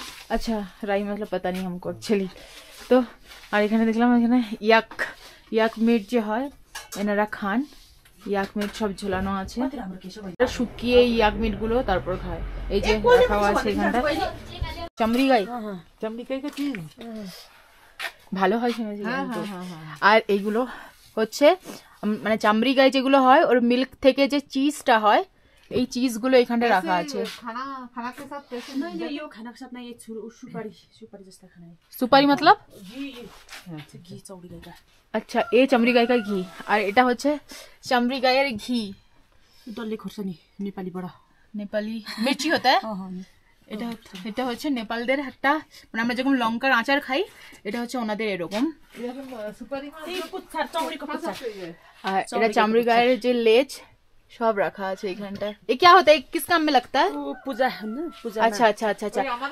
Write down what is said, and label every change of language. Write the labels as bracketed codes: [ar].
[hi] अच्छा राई मतलब पता नहीं हमको एक्चुअली। [bn] তো আর এখানে দেখলাম এখানে ইয়াক মিট যে হয় এনারা খান, ইয়াক মিট সব ঝোলানো আছে, শুকিয়ে ইয়াক মিট গুলো তারপর খায়। এই যে রাখা আছে এখানটা চামড়ি গাই, চামড়ি গাই ভালো হয় শুনেছি। আর এইগুলো হচ্ছে মানে চামড়ি গাই যেগুলো হয় ওর মিল্ক থেকে যে চিজটা হয়, এই চিজগুলো এখানটা রাখা আছে। সুপারি मतलब আচ্ছা এই চামড়ি গাই কা ঘি, আর এটা হচ্ছে চামড়ি গায়ের ঘি। নেপালি মির্চি হতা এটা হচ্ছে নেপালদের একটা, মানে আমরা যখন লঙ্কার আচার খাই, এটা হচ্ছে ওনাদের এরকম। আর এটা চামড়ি গায়ের যে লেজ [hi] सब रखा है [bn] एखानटा। [hi] ये क्या होता है, किस काम में लगता है? पूजा है ना, पूजा। अच्छा अच्छा अच्छा अच्छा।